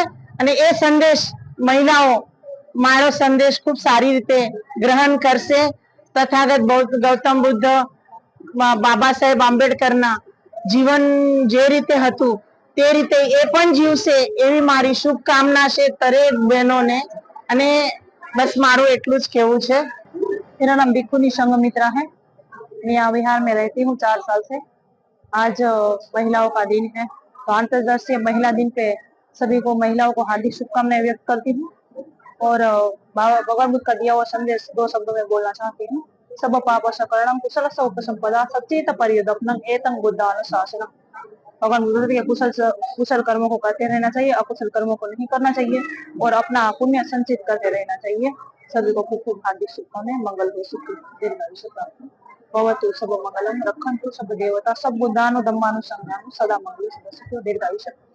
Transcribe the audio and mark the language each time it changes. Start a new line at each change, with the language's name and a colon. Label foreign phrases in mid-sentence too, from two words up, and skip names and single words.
Gujarati: અને એ સંદેશ મહિલાઓ મારો સંદેશ ખૂબ સારી રીતે ગ્રહણ કરશે। તથાગત ગૌતમ બુદ્ધ, બાબા સાહેબ આંબેડકરના જીવન જે રીતે હતું તે રીતે એ પણ જીવશે એવી મારી શુભકામના છે દરેક બહેનોને। અને બસ મારું એટલું જ કહેવું છે।
Hindi: मेरा नाम भिक्खुनी संघमित्रा है। मैं यहाँ बिहार में रहती हूँ 4 साल से। आज महिलाओं का दिन है, तो अंतर्राष्ट्रीय महिला दिन पे सभी को महिलाओं को हार्दिक शुभकामनाएं व्यक्त करती हूँ। और भगवान बुद्ध का दिया हुआ संदेश 2 शब्दों में बोलना चाहती हूँ।
Pali: सब पापस्य करणं कुशलस्य उपसंपदा सच्चेत पर्यदपनं एतं बुद्धानुशासनम्।
Hindi: भगवान बुद्ध के कुशल कर्मों को करते रहना चाहिए, अकुशल कर्मों को नहीं करना चाहिए और अपना पुण्य संचित करते रहना चाहिए। सभी को खूब खूब हार्दिक शुभकामनाएं। मंगल हो
Pali: सुखी दीर्घायुष्य प्राप्त भवतु। सब मंगलम रक्षन्तु सब देवता सब बुद्धानु धम्मानु संघानु सदा मंगल सुखी दीर्घायुष्य।